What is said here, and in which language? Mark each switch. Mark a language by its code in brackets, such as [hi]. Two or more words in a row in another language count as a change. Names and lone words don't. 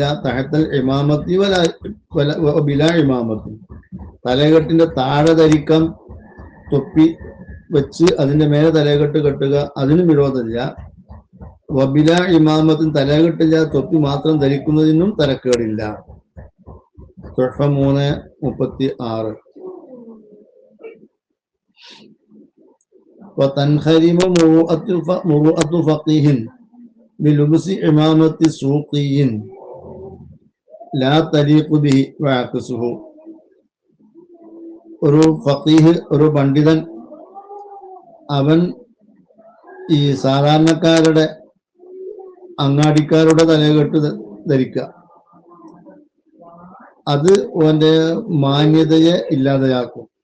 [ar] تحت العمامة بلا عمامة. [ml] തലകെട്ടിന്റെ താഴെ ധരിക്കാം, തൊപ്പി വെച്ച് അതിന്റെ മേലെ തലകെട്ട് കെട്ടുക, അതിനും വിരോധമില്ല. [ar] وبلا عمامة [ml] തലകെട്ടില്ല, തൊപ്പി മാത്രം ധരിക്കുന്നതിനും തരക്കേടില്ല. 3:36. [ar] وتنخرم مروءة فقيه بلبس إمامة سوقي لا تليق به وعكسه. [ml] ഒരു ഫഖീഹ്, ഒരു പണ്ഡിതൻ, അവൻ ഈ സാധാരണക്കാരുടെ അങ്ങാടിക്കാരുടെ തലകെട്ട് ധരിക്കുക, അത് ഓന്റെ മാന്യതയെ ഇല്ലാതെയാക്കും.